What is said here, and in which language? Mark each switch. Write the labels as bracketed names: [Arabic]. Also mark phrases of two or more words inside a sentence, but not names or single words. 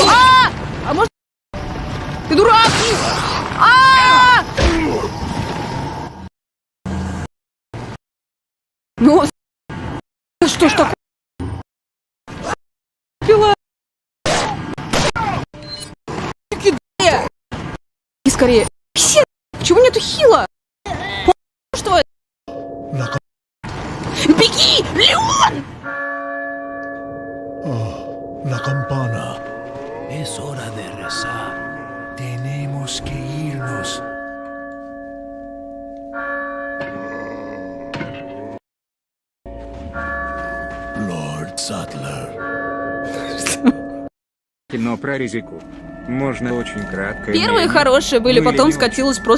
[Russian] А может... Ты дурак! Ну, что ж такое? Пила. И скорее. Почему нету хила? Что это? Беги, Леон! [Spanish] La campana. Es hora de rezar. Tenemos que irnos. [Russian] Лорд Сатлер. Кино про ризику. Можно очень кратко. Первые хорошие были, потом скатилось просто...